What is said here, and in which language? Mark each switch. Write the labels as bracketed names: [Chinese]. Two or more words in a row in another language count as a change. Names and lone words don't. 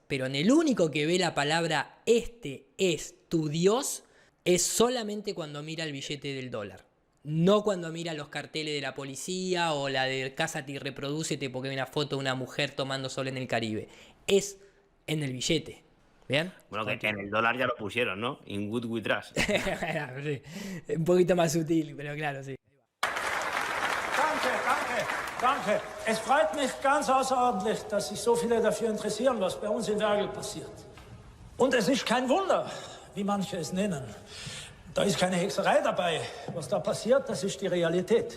[Spanish] Pero en el único que ve la palabra "este es tu Dios" es solamente cuando mira el billete del dólar. No cuando mira los carteles de la policía o la de Cásate y Reprodúcete porque hay una foto de una mujer tomando sol en el Caribe. Es en el billete. ¿Bien? Bueno, que en el dólar ya lo pusieron, ¿no? [English] In good we trust. [Spanish] Sí. Un poquito más sutil, pero claro, sí. [German] Danke. Es freut mich ganz außerordentlich, dass sich so viele dafür interessieren, was bei uns in Wergel passiert. Und es ist kein Wunder, wie manche es nennen. Da ist keine Hexerei dabei. Was da passiert, das ist die Realität.